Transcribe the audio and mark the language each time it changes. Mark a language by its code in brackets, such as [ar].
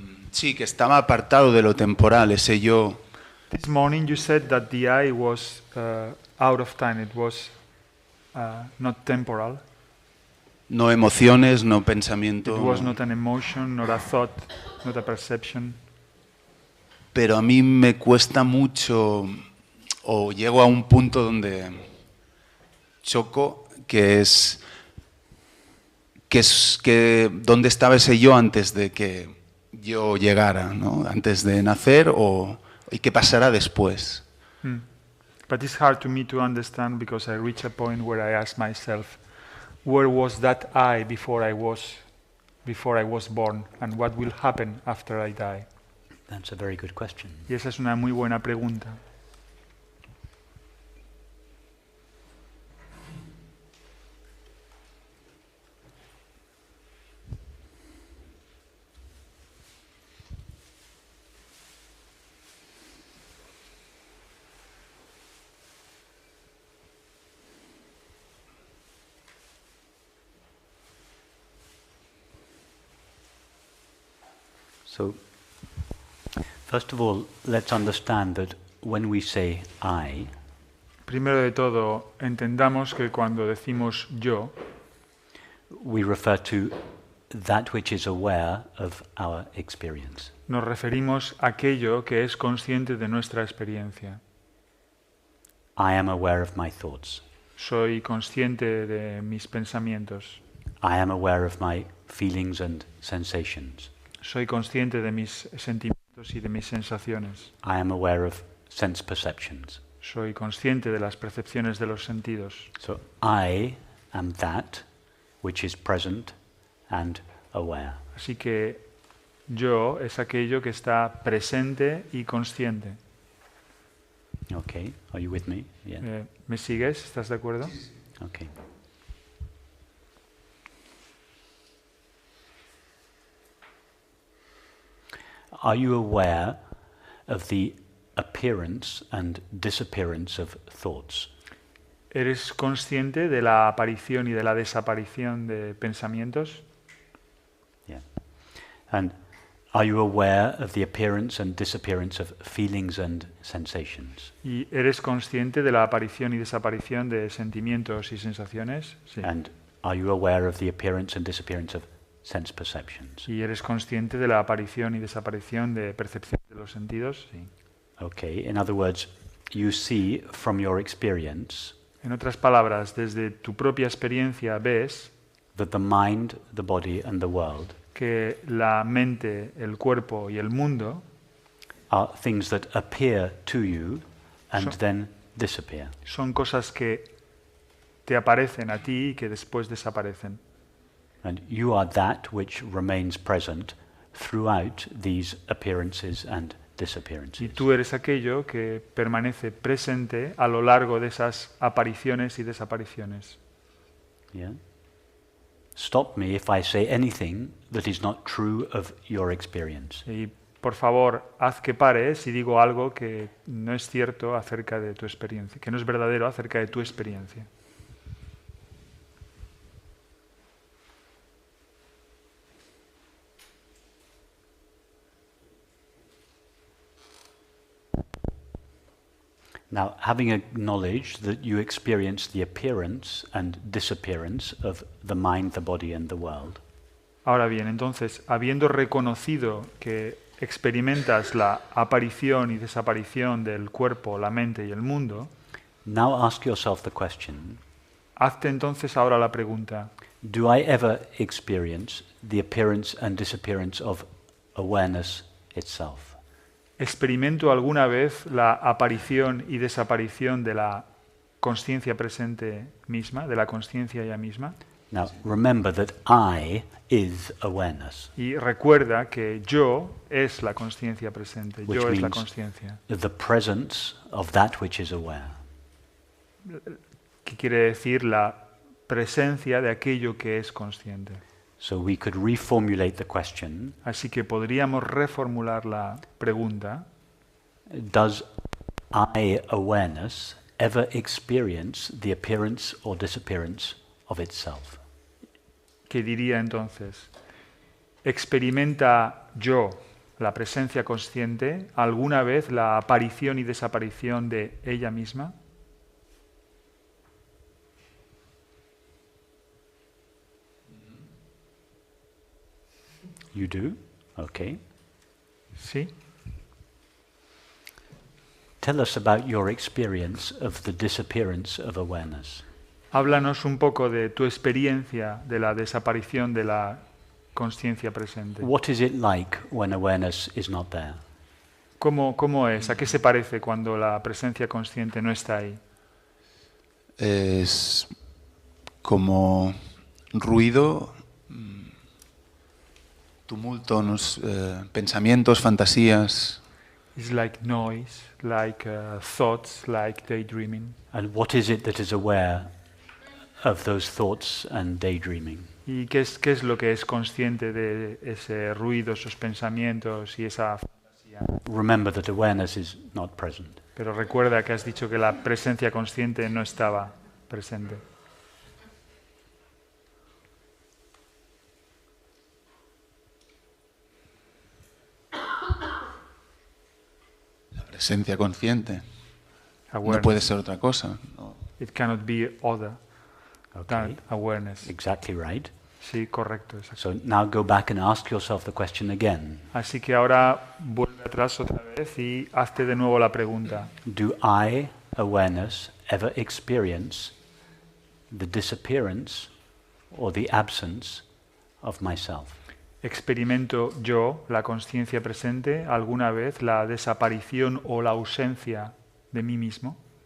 [es] Sí, que estaba apartado de lo temporal, ese yo. [en] This morning you said that the I was out of time, it was not temporal. [es] No emociones, no [en] It [es] pensamiento. [en] was not an emotion, not a thought, not a perception. [es] Pero a mí me cuesta mucho, o llego a un punto donde choco, que es dónde estaba ese yo antes de que yo llegara, ¿no? Antes de nacer, y qué pasará después. [en] But it's hard to me to understand because I reach a point where I ask myself, where was that I before I was born, and what will happen after I die? That's a very good question. [es] Y esa es una muy buena pregunta. [en] So, first of all, let's understand that when we say I, [es] Primero de todo, entendamos que cuando decimos yo, [en] we refer to that which is aware of our experience. [es] nos referimos a aquello que es consciente de nuestra experiencia. [en] I am aware of my thoughts. [es] Soy consciente de mis pensamientos. [en] I am aware of my feelings and sensations. [es] Soy consciente de mis sentimientos y de mis sensaciones. [en] I am aware of sense perceptions. [es] Soy consciente de las percepciones de los sentidos. [en] So I am that which is present and aware. [es] Así que yo es aquello que está presente y consciente. [en] Okay, are you with me? Yeah. [es] ¿Me sigues? ¿Estás de acuerdo? [en] Okay. Are you aware of the appearance and disappearance of thoughts? [es] ¿Eres consciente de la aparición y de la desaparición de pensamientos? [en] Yeah. And are you aware of the appearance and disappearance of feelings and sensations? [es] ¿Y eres consciente de la aparición y desaparición de sentimientos y sensaciones? Sí. [en] And are you aware of the appearance and disappearance of sense perceptions? [es] ¿Y eres consciente de la aparición y desaparición de percepción de los sentidos? Sí. [en] Okay, in other words, you see from your experience [es] En otras palabras, desde tu propia experiencia ves [en] that the mind, the body, and the world [es] que la mente, el cuerpo y el mundo [en] are things that appear to you and So- then disappear. [es] son cosas que te aparecen a ti y que después desaparecen. [en] And you are that which remains present throughout these appearances and [es] Y [en] disappearances. [es] tú eres aquello que permanece presente a lo largo de esas apariciones y desapariciones. [en] Yeah? Stop me if I say anything that is not true of your experience. [es] Y por favor, haz que pare si digo algo que no es cierto acerca de tu experiencia, que no es verdadero acerca de tu experiencia. [en] Now, having acknowledged that you experience the appearance and disappearance of the mind, the body, and the world, [es] Ahora bien, entonces, habiendo reconocido que experimentas la aparición y desaparición del cuerpo, la mente y el mundo, [en] now ask yourself the question, [es] hazte entonces ahora la pregunta, [en] do I ever experience the appearance and disappearance of awareness itself? [es] ¿experimento alguna vez la aparición y desaparición de la consciencia presente misma, de la consciencia ella misma? [en] Now, remember that I is awareness, [es] Y recuerda que yo es la consciencia presente, [en] Which [es] yo es la [en] means- [es] consciencia. [en] the presence of that which is aware. [es] que quiere decir la presencia de aquello que es consciente. [en] So we could reformulate the question, [es] Así que podríamos reformular la pregunta: [en] does I awareness ever experience the appearance or disappearance of itself? [es] que diría entonces, ¿experimenta yo, la presencia consciente, alguna vez la aparición y desaparición de ella misma? [en] You do? Okay. [es] Sí. [en] Tell us about your experience of the disappearance of awareness. [es] Háblanos un poco de tu experiencia de la desaparición de la consciencia presente. [en] What is it like when awareness is not there? [es] ¿Cómo es? ¿A qué se parece cuando la presencia consciente no está ahí? Es como ruido, tumulto, pensamientos, fantasías. [en] It's like noise, like thoughts, like daydreaming. And what is it that is aware of those thoughts and daydreaming? [es] ¿Y qué es lo que es consciente de ese ruido, esos pensamientos y esa fantasía? [en] Remember that awareness is not present. [es] Pero recuerda que has dicho que la presencia consciente no estaba presente. La presencia consciente. No [en] Awareness. [es] puede ser otra cosa. No. [en] It cannot be other Okay. than awareness. Exactly right. [es] Sí, correcto. Exacto. [en] So now go back and ask yourself the question again. [es] Así que ahora vuelve atrás otra vez y hazte de nuevo la pregunta. [en] Do I, awareness, ever experience the disappearance or the absence of myself? [es] ¿Experimento yo, la consciencia presente, alguna vez la desaparición o la ausencia de mí mismo?